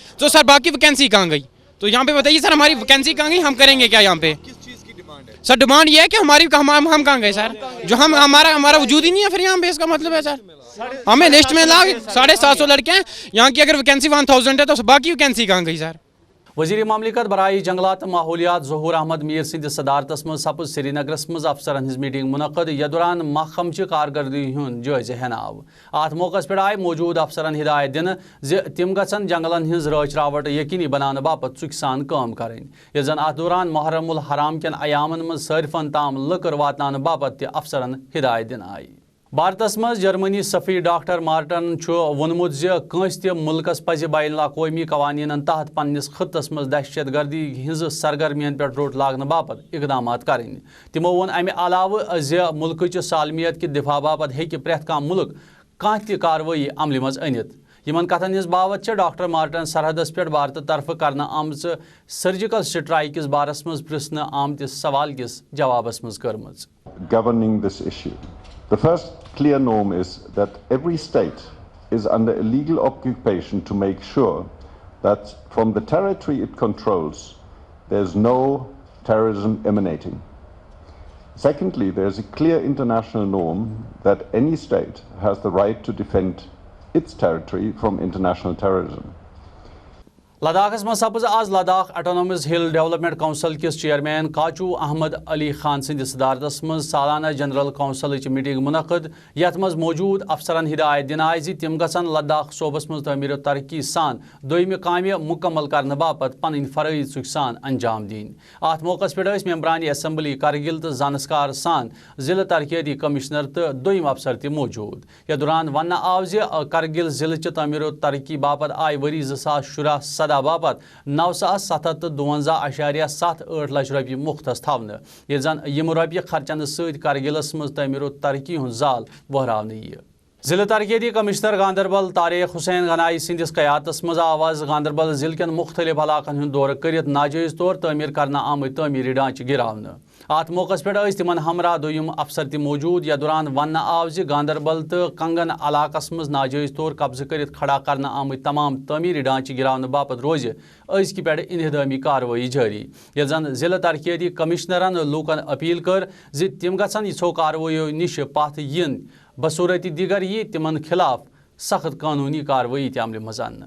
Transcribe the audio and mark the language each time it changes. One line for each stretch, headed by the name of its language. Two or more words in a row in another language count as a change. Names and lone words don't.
Urdu: تو سر باقی ویکینسی کہاں گئی. تو یہاں پہ بتائیے سر ہماری ویکینسی کہاں گئی ہم کریں گے کیا یہاں پہ. کس چیز کی ڈیمانڈ ہے سر ڈیمانڈ یہ ہے کہ ہماری ہم کہاں گئے سر جو ہمارا وجود ہی نہیں ہے پھر یہاں پہ. اس کا مطلب ہے سر ہمیں لسٹ میں لا 750 لڑکے ہیں یہاں کی اگر ویکینسی 1000 ہے تو باقی ویکینسی کہاں گئی سر.
Kashmiri: وزیر مملکت برائے جنگلات ماحولیات ظہور احمد میر سند صدارتس مز سپز سری نگرس مز افسرن ہز میٹنگ منعقد یہ دوران محکم چہ کارکردگی ہند جائزہ ہین آو ات موقع پہ آئے موجود افسرن ہدایت دن تم گھن جنگلن ہز رچ راوٹ یقینی بنانے باپت چک سان کام کریں یہ زن ات دوران محرم الحرام کن ایامن مز صارفن تام لکر واتنانے باپت تہ افسرن ہدایت دن آئی بھارتس مز جرمنی سفیر ڈاکٹر مارٹن وونمت کنس تہ ملکس پزِ بین الاقوامی قوانین تحت پنس خطس مز دہشت گردی ہز سرگرمین پہ روٹ لاگنے باپت اقدامات کریں تمو وون امہ علاوہ ملکچ سالمیت کہ دفاع باپت ہیکہ پریت کانٛہہ ملک کانٛہہ تہ کاروٲیی عملہِ منٛز أنِتھ یمن کتھن ہز باوت ڈاکٹر مارٹن سرحدس پہ بھارت طرف کرنے آمژ
English: surgical strike
Kashmiri: کس بارس مز پرژھنہٕ آمتس سوال کس جوابس مز کٔرمٕژ.
English: Governing this issue. The first clear norm is that every state is under a legal occupation to make sure that from the territory it controls there is no terrorism emanating. Secondly, there is a clear international norm that any state has the right to defend its territory from international terrorism.
Kashmiri: لداخس مز سپز آز لداخ آٹونومس ہل ڈیولپمنٹ کونسل کس چیئرمین کاچو احمد علی خان سند صدارتس مز سالانہ جنرل کونسلچ میٹنگ منعقد یت مز موجود افسرن ہدایت دن آئی تم گھن لداخ صوبس مز تعمیر و ترقی سان دویمہ کامہ مکمل کرنے باپت پن فرائض چک سان انجام دین. ات موقع پہ ممبران اسمبلی کرگل تو زانسکار سان ضلع ترقیاتی کمشنر تو دویم افسر تہ موجود. یہ دوران ون آو کرگل ضلع چہ تعمیر و ترقی باپت آئی وری 2017 باپت 952.78 لچھ رۄپیہِ مختص تھونہ یہ زن یم رۄپیہِ خرچنہ سۭتۍ کرگلس مز تعمیر و ترقی ہُنٛد زال بہراونہٕ یِیہِ. ضلع ترقیاتی کمشنر گاندربل طارق حسین غنائی سندس قیادتس مز آواز گاندربل ضلع کن مختلف علاقن ہند دورہ کرت ناجائز طور تعمیر کرنا آمت تعمیری ڈھانچہ گراونہ. ات موقع پہ تمن ہمراہ دویم افسر تہ موجود یا دوران ون آو گاندربل تو کنگن علاقس مز ناجائز طور قبضہ کرت کھڑا کرنا آمت تمام تعمیری ڈھانچہ گراونہ باپت روز ازکہ پہ انہدامی کاروٲیی جاری یل زن ضلع ترقیاتی کمشنرن لوکن اپیل کر تم گھن یژھو کاروٲیو نش پتھ ین بصورت دیگر یہ تمن خلاف سخت قانونی کاروٲیی تہ عملہِ منٛز اننہٕ.